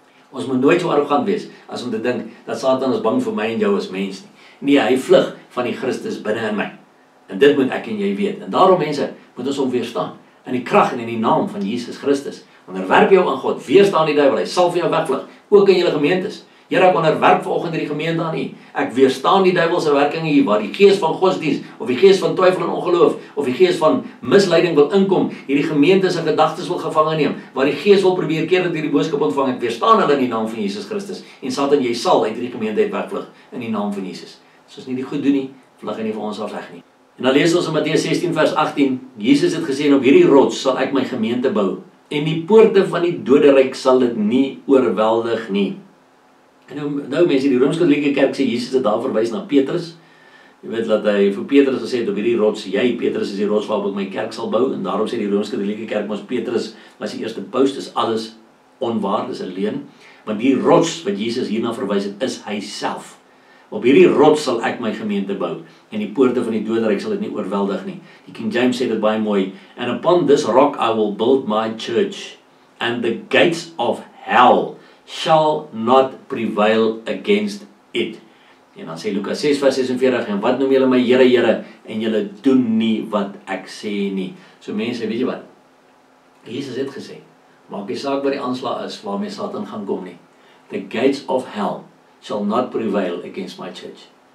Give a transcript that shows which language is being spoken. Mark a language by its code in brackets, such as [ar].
[af] Ons moet nooit so arrogant wees as om te dink dat Satan is bang vir my en jou as mens nie. Nee, hy vlug van die Christus binne in my. En dit moet ek en jy weet. En daarom mense, moet ons hom weerstaan. In die krag en in die naam van Jesus Christus. Onderwerp jou aan God, weerstaan die duiwel, hy sal vir jou wegvlug. Ook in julle gemeentes. Here, ek onderwerp vanoggend hierdie gemeente aan U. Ek weerstaan die duiwel se werking hier, waar die gees van godsdienst, of die gees van twyfel en ongeloof, of die gees van misleiding wil inkom, hierdie gemeente se gedagtes wil gevange neem, waar die gees wil probeer keer dat hierdie boodskap ontvang. Ek weerstaan hulle in die naam van Jesus Christus. En Satan, jy sal uit hierdie gemeente uit wegvlug in die naam van Jesus. As ons nie die goed doen nie, vlug hy nie vir ons af weg nie. En dan lees ons in Matteus 16 vers 18, Jesus het gesê, en op hierdie rots sal ek my gemeente bou, en die poorte van die doderyk sal dit nie oorweldig nie. En nou mense, die Rooms-Katolieke Kerk sê, Jesus het daar verwys na Petrus. Jy weet dat hy vir Petrus gesê het, op hierdie rots, jy, Petrus is die rots waarop ek my kerk sal bou, en daarom sê die Rooms-Katolieke Kerk, ons Petrus was die eerste paus, dis alles onwaar, dis 'n leuen, want die rots wat Jesus hierna verwys het, is hy self. Op hierdie rots sal ek my gemeente bou, en die poorte van die doderyk sal dit nie oorweldig nie. Die King James sê dit baie mooi, [en] and upon this rock I will build my church, and the gates of hell shall not prevail against it. [af] En dan sê Lukas 6 vers 46, en wat noem julle my Here, Here, en julle doen nie wat ek sê nie. So mense, weet jy wat? Jesus het gesê, maak die saak wat die aanslag is, waarmee Satan gaan kom nie. [en] The gates of hell shall not prevail against my church.